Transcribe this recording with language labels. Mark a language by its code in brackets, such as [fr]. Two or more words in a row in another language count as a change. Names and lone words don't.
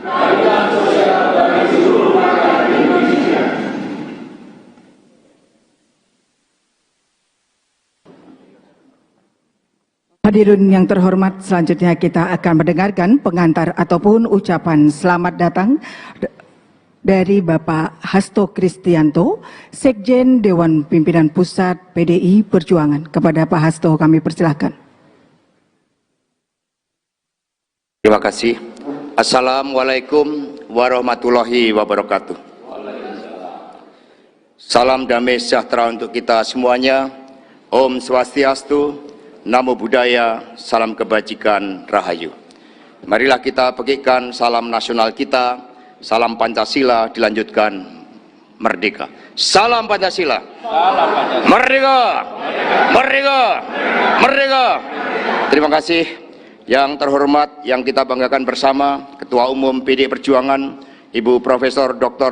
[id] Hadirin yang terhormat, selanjutnya kita akan mendengarkan pengantar ataupun ucapan selamat datang dari Bapak Hasto Kristianto, Sekjen Dewan Pimpinan Pusat PDI Perjuangan. Kepada Pak Hasto kami persilahkan. Terima kasih. [ar] السلام عليكم ورحمة الله وبركاته. [id] Salam damai sejahtera untuk kita semuanya. [ban] Om Swastiastu, [pi] Namo Buddhaya, [id] salam kebajikan, rahayu. Marilah kita petikkan salam nasional kita, salam Pancasila, dilanjutkan merdeka. Salam Pancasila. Salam Pancasila. Merdeka. Merdeka. Merdeka. Terima kasih. Yang terhormat, yang kita banggakan bersama, Ketua Umum PDI Perjuangan, Ibu Profesor Dr.